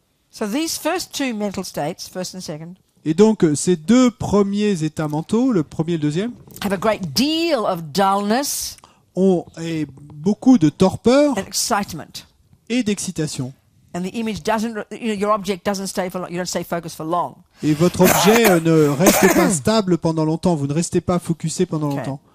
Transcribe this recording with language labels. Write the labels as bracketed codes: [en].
[en] So these first two mental states, first and second. [fr] Et donc, ces deux premiers états mentaux, le premier et le deuxième, [en] have a great deal of dullness [fr] ont beaucoup de torpeur [en] and excitement. [fr] et d'excitation. [en] And the image doesn't, your object doesn't stay for long, you don't stay focused for long. [fr] Et votre objet ne reste pas stable pendant longtemps, vous ne restez pas focusé pendant longtemps.